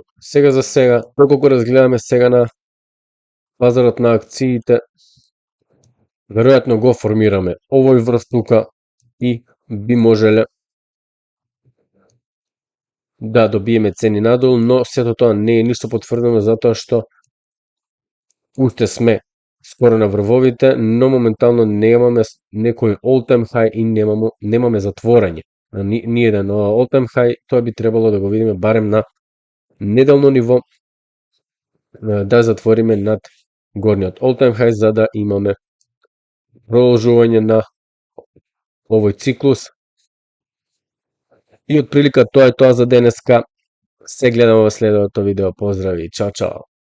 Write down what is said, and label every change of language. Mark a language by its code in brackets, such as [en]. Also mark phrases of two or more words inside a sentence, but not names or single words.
[mk] Сега за сега, доколку разгледаме сега на пазарот на акциите, веројатно го формираме овој врв тука и би можеле да добиеме цени надолу, но сето тоа не е ништо потврдено затоа што уште сме скоро на врвовите, но моментално немаме некој [en] all-time high [mk] и немаме затворање. Ни еден [en] all-time high, [mk] тоа би требало да го видиме барем на неделно ниво, да затвориме над горниот [en] all-time high, [mk] за да имаме продолжување на овој циклус. И отприлика тоа е тоа за денеска. Се гледаме во следното видео. Поздрави, чао чао.